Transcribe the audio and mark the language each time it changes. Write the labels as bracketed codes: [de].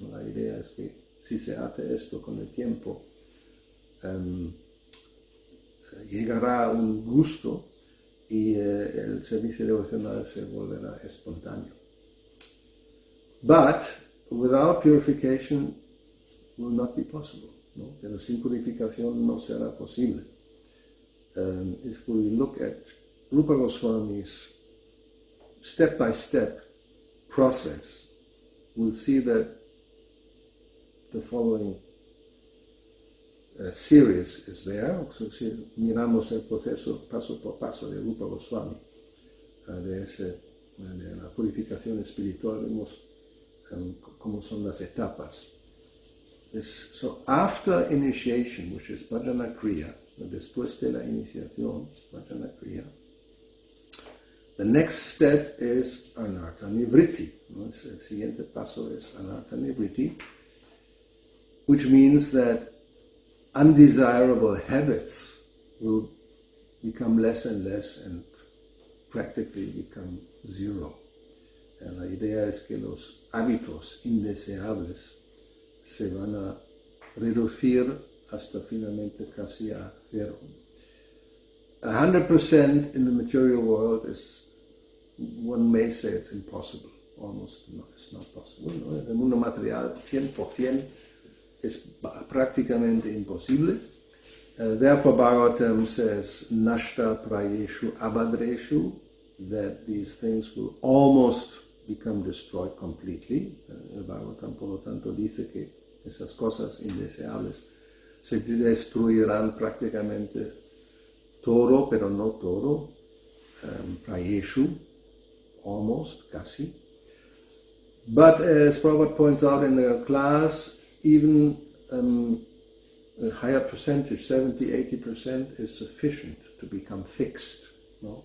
[es] La idea es que si se hace esto con el tiempo, llegará un gusto y el servicio devocional se volverá espontáneo. [en] But without purification will not be possible, [es] ¿no? Pero sin purificación no será posible. [en] If we look at Rupa Goswami's step-by-step process, we'll see that the following series is there. [es] So, si miramos el proceso paso por paso de Rupa Goswami, de la purificación espiritual, vemos cómo son las etapas. [en] So after initiation, which is bhajana kriya, [es] después de la iniciación, bhajana kriya, [en] the next step is anartha nivritti. [es] El siguiente paso es anartha nivritti, [en] which means that undesirable habits will become less and less and practically become zero. [es] La idea es que los hábitos indeseables se van a reducir hasta finalmente casi a cero. [en] 100% in the material world is, one may say it's impossible. Almost no, it's not possible. [es] ¿No? En el mundo material, 100% es prácticamente imposible. [en] Therefore, Bhagavatam says, Nashta prayeshu abhadreshu, that these things will almost become destroyed completely. [es] El Bhagavatam, por lo tanto, dice que esas cosas indeseables se destruirán prácticamente todo, pero no todo. [en] Prayeshu, almost, [es] casi. [en] But as Prabhupada points out in the class, even a higher percentage, 70-80%, is sufficient to become fixed, [es] ¿no?